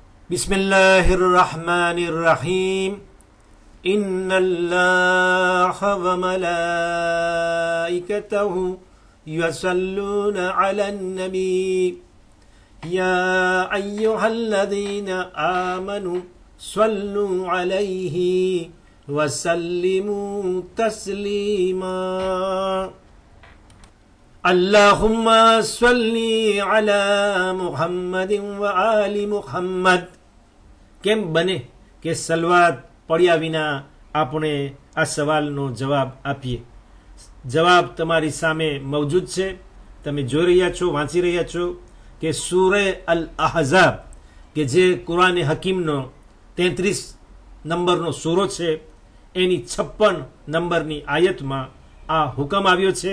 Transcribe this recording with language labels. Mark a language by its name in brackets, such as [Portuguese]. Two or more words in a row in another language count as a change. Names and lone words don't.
[Arabic] بسم الله الرحمن الرحيم. إن الله وملائكته يصلون على النبي يا أيها الذين آمنوا صلوا عليه وسلموا تسليما اللهم صل على محمد وآل محمد. [Gujarati] કેમ બને કે સલવાત પડ્યા વિના આપણે આ સવાલનો જવાબ આપીએ? જવાબ તમારી સામે મૌજૂદ છે. તમે જોઈ રહ્યા છો, વાંચી રહ્યા છો કે સૂરે અલ અહઝાબ કે જે કુરાને હકીમનો 33 નંબરનો સૂરો છે એની 56 નંબરની આયતમાં આ હુકમ આવ્યો છે.